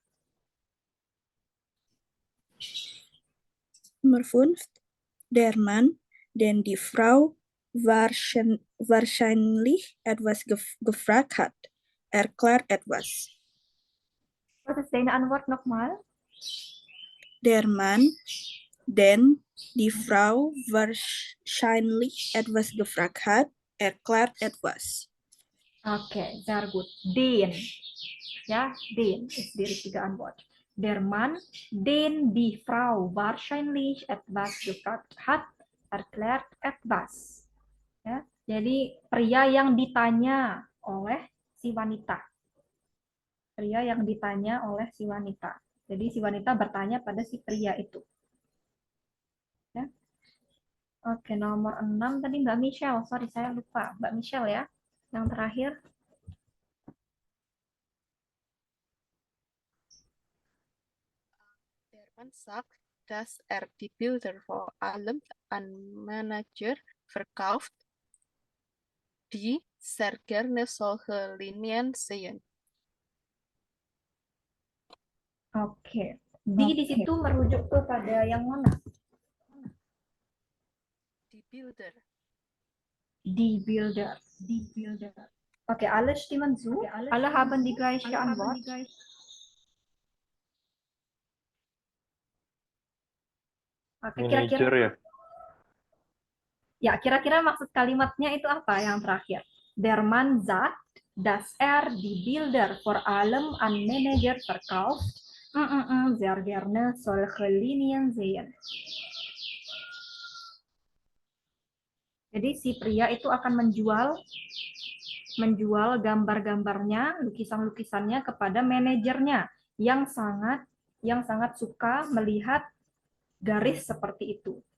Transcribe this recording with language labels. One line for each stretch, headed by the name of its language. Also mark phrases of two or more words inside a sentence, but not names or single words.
German: Nummer 5. Der Mann, den die Frau wahrscheinlich etwas gefragt hat, erklärt etwas. Was ist deine Antwort nochmal? Der Mann, den die Frau wahrscheinlich etwas gefragt hat, erklärt etwas. Oke, sehr gut. Den. Ja, den ist die richtige Antwort. Der Mann, den die Frau wahrscheinlich etwas gefragt hat, erklärt etwas.
Indonesian: Ya, jadi pria yang ditanya oleh si wanita. Pria yang ditanya oleh si wanita. Jadi si wanita bertanya pada si pria itu. Ya. Oke, nomor 6 tadi Mbak Michelle. Sorry, saya lupa. Mbak Michelle ya. Yang terakhir.
German: Der Mann sagt, dass die Bilder vor allem an Manager verkauft, die sehr gerne solche Linien sehen. Oke.
Indonesian: Di situ merujuk kepada yang mana?
German: Die Bilder. Die Bilder. Die Bilder. Oke, alle stimmen zu. Alle haben die gleiche Antwort. Oke, Manager
Indonesian: kira-kira ya. ya, kira-kira maksud kalimatnya itu apa yang terakhir?
German: Der Mann sagt, dass die Bilder vor allem an Manager verkauft, sehr gerne solche Linien sehen.
Indonesian: Jadi si pria itu akan menjual gambar-gambarnya, lukisan-lukisannya kepada manajernya yang sangat suka melihat garis seperti itu.